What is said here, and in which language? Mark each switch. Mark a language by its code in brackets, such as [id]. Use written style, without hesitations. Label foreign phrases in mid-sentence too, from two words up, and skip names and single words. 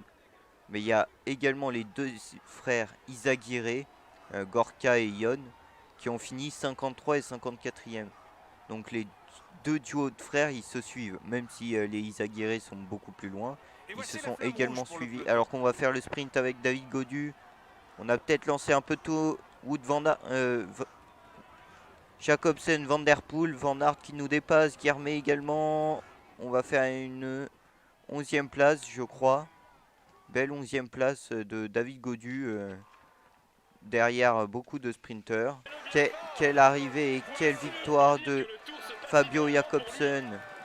[fr] Mais il y a également les deux frères Izagirre, Gorka et Ion, qui ont fini 53 et 54e. Donc les deux duos de frères, ils se suivent, même si les Izagirre sont beaucoup plus loin. Et Ils voici se la sont flamme également rouge pour le suivis. peloton. Alors qu'on va faire le sprint avec David Gaudu. On a peut-être lancé un peu tôt Wood Van Aert, Jacobsen, Van Der Poel, Van Aert qui nous dépasse, Guermé également. On va faire une 11e place, je crois. Belle 11e place de David Gaudu. Derrière beaucoup de sprinteurs. Quelle arrivée et quelle victoire de Fabio Jakobsen.